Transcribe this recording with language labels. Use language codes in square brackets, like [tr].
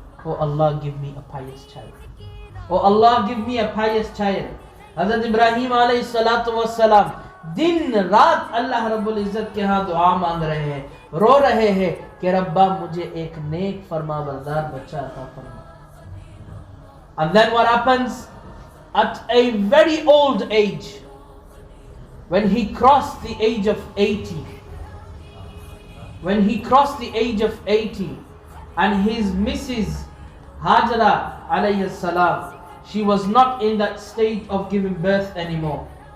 [en] Oh Allah, give me a pious child. Oh Allah, give me a pious child. [hi] Hazrat Ibrahim alayhi salatu wassalam दिन रात अल्लाह रब्बुल इज्जत के यहाँ दुआ मांग रहे हैं, रो रहे हैं कि रब्बा मुझे एक नेक फरमाबरदार बच्चा अता फरमा. [en] And then what happens? At a very old age, when he crossed the age of 80, and his Mrs. Hajara alayhi salam, she was not in that state of giving birth anymore.